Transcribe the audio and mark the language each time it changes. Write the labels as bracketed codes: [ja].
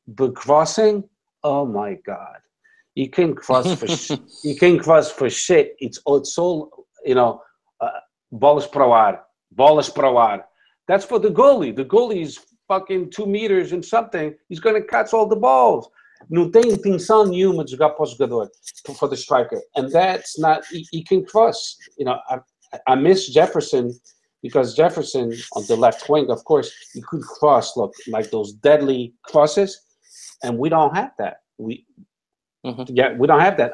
[en] But crossing, oh my God. You can cross for you can cross for shit. It's so uh, [pt] bolas pro ar. [en] That's for the goalie. The goalie is fucking 2 meters and something. He's gonna catch all the balls. [pt] Não tem intenção nenhuma de jogar para o jogador, [en] for the striker, and that's not. He can cross. I miss Jefferson because Jefferson on the left wing, of course, he could cross. Look like those deadly crosses, and we don't have that. Yeah, we don't have that.